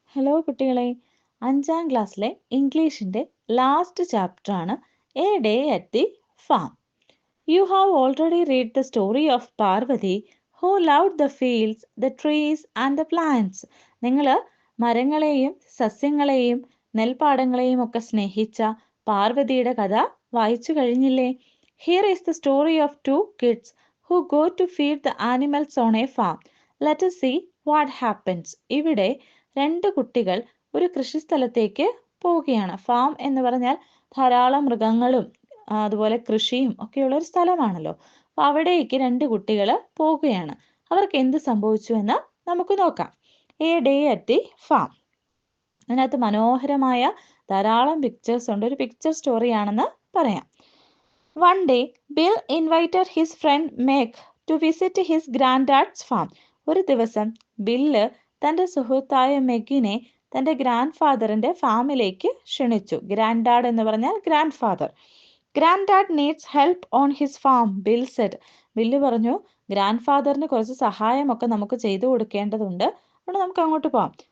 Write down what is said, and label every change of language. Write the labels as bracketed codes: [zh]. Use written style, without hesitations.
[ml] Hello കുട്ടികളെ, 5ാം ക്ലാസ്സിലെ ഇംഗ്ലീഷിൻ്റെ last ചാപ്റ്ററാണ് A day at the farm. [en] You have already read the story of Parvati who loved the fields, the trees and the plants. [ml] നിങ്ങൾ മരങ്ങളെയും സസ്യങ്ങളെയും നെൽപ്പാടങ്ങളെയും ഒക്കെ സ്നേഹിച്ച പാർവതിയുടെ കഥ വായിച്ചു കഴിഞ്ഞില്ലേ? [en] Here is the story of 2 kids who go to feed the animals on a farm. Let us see what happens. [ml] ഇവിടെ 2 കുട്ടികൾ ഒരു കൃഷിസ്ഥലത്തേക്ക് പോവുകയാണ്. ഫാം എന്ന് പറഞ്ഞാൽ ധാരാളം മൃഗങ്ങളും അതുപോലെ കൃഷിയും ഒക്കെയുള്ള ഒരു സ്ഥലമാണല്ലോ. അപ്പോൾ അവിടേക്ക് 2 കുട്ടികൾ പോവുകയാണ്. അവർക്ക് എന്ത് സംഭവിച്ചു എന്ന് നമുക്ക് നോക്കാം. A day at the farm. അതിനകത്ത് മനോഹരമായ ധാരാളം പിക്ചേഴ്സ് ഉണ്ട്. ഒരു പിക്ചർ സ്റ്റോറിയാണെന്ന് പറയാം. [en] One day, Bill invited his friend Meg to visit his granddad's farm. [ml] ഒരു ദിവസം ബില്ല് തൻ്റെ സുഹൃത്തായ മെഗിനെ തൻ്റെ ഗ്രാൻഡ് ഫാദറിൻ്റെ ഫാമിലേക്ക് ക്ഷണിച്ചു. ഗ്രാൻഡ് ഡാഡ് എന്ന് പറഞ്ഞാൽ grand father. [en] Granddad needs help on his farm, Bill said. [ml] Bill പറഞ്ഞു, ഗ്രാൻഡ് ഫാദറിന് കുറച്ച് സഹായമൊക്കെ നമുക്ക് ചെയ്തു കൊടുക്കേണ്ടതുണ്ട്, അതുകൊണ്ട് നമുക്ക് അങ്ങോട്ട് പോകാം.